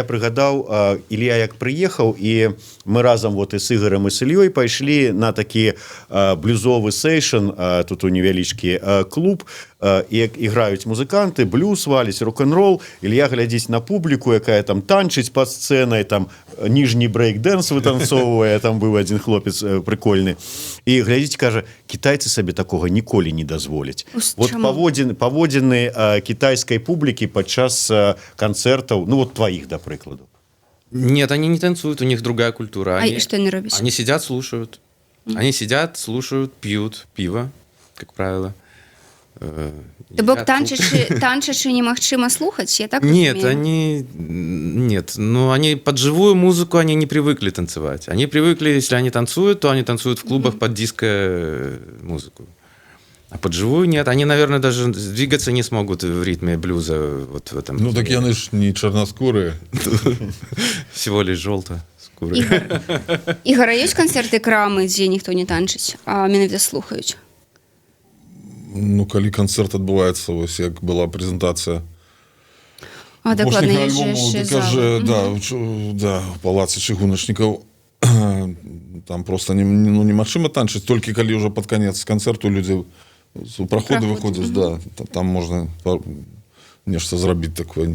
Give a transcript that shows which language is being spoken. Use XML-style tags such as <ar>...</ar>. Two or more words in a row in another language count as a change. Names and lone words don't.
<be>прыгадаў, Ілля як прыехаў, і мы разам вот і з Ігарам і з Ільёй пайшлі на такі блюзовы сейшн, тут у невялічкі клуб, і іграюць музыканты, блюз валіць, рок-н-рол, Ілья глядзіць на публіку, якая там танчыць пад сцэнай, там ніжні брейк-дэнс вытанцоўвае, там быў адзін хлопец прикольны, і глядзіць, кажа, кітайцы сабе такога ніколі не дазволяць. Вот паводзіны кітайскай публікі падчас канцэртаў, ну вот тваіх, да прыкладу.</be> <ru>Нет, они не танцуют, у них другая культура.</ru> <be>А і што яны робяць?</be> <ru>Они сидят, слушают. Они сидят, слушают, пьют пиво, как правило.</ru> <be>То бок</be> <ru>Едят</ru> <be>танчачы немагчыма слухаць, я так</be> <ru>Нет,</ru> <be>разумею?</be> <ru>Нет, ну они под живую музыку они не привыкли танцевать. Они привыкли, если они танцуют, то они танцуют в клубах под диско-музыку. А под живую нет. Они, наверное, даже двигаться не смогут в ритме блюза. Вот в этом.</ru> <be>Ну, так яны ж не чорнаскурыя.</be> <ru>Всего лишь желто.</ru> <be>Ігора, ёсць канцэрты крамы, дзе ніхто не танчыць, а менавіта слухаюць? Ну, калі канцэрт адбываецца, вось як была прэзентацыя Дакладна, апошняга альбому, да, у палацы чыгуначнікаў, там просто немагчыма танчыць, толькі калі ўжо пад канец канцэрту людзі у праходы выходзяць, да, там можна нешта зрабіць такое,</be>